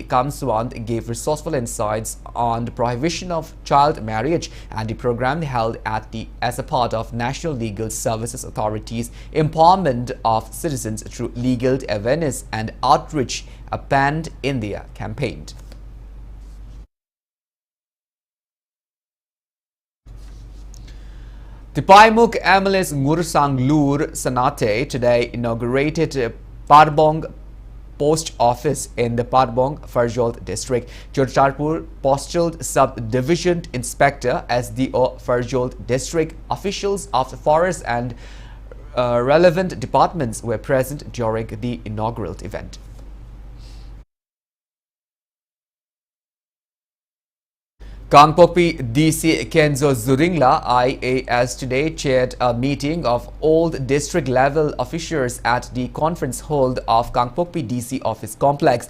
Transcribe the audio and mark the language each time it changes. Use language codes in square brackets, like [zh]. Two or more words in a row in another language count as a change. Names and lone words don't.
[en] Kamswant gave resourceful insights on the prohibition of child marriage and the program held as a part of National Legal Services Authority's empowerment of citizens through legal awareness and outreach, a Pan India campaign. Tipaimuk MLA's Ngursang Sanate today inaugurated Parbong Post Office in the Parbong Farjold district. Chorcharpur Postal Sub-Division Inspector SDO Farjold district, officials of the forest and relevant departments were present during the inaugural event. Kangpokpi DC Kenzo Zuringla IAS today chaired a meeting of all district level officials at the conference hall of Kangpokpi DC office complex.